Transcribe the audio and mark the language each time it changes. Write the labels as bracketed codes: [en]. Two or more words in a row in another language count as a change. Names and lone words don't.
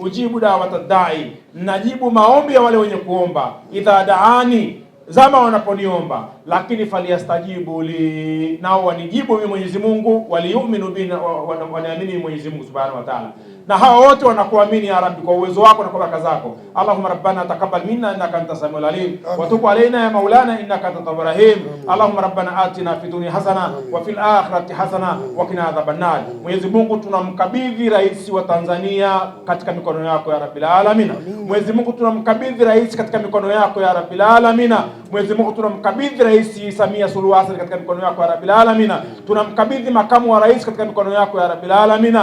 [ar] أجيب دعوة الداع, [sw] najibu maombi ya wale wenye kuomba. [ar] إذا دعان, [sw] zama wanaponiomba. Lakini [ar] فليستجيبوا لي, [sw] nao wanijibu mimi Mwenyezi Mungu, [ar] وليؤمنوا بنا, [sw] wanaamini Mwenyezi Mungu [ar] سبحانه وتعالى. [sw] Na hao wote wanakuamini [ar] يا رب [sw] kwa uwezo wako na kwa baraka zako. [ar] اللهم ربنا تقبل منا إنك أنت السميع العليم وتب علينا يا مولانا إنك أنت التواب الرحيم. اللهم ربنا آتنا في الدنيا حسنة وفي الآخرة حسنة وقنا عذاب النار. [sw] Mwenyezi Mungu, tunamkabidhi rais wa Tanzania katika mikono yako ya [ar] رب العالمين. [sw] Mwenyezi Mungu, tunamkabidhi rais katika mikono yako ya [ar] رب العالمين. [sw] Mwenyezi Mungu, tunamkabidhi Rais Samia Suluhu Hassan katika mikono yako ya [ar] رب العالمين. [sw] Tunamkabidhi makamu wa rais katika mikono yako ya [ar] رب العالمين.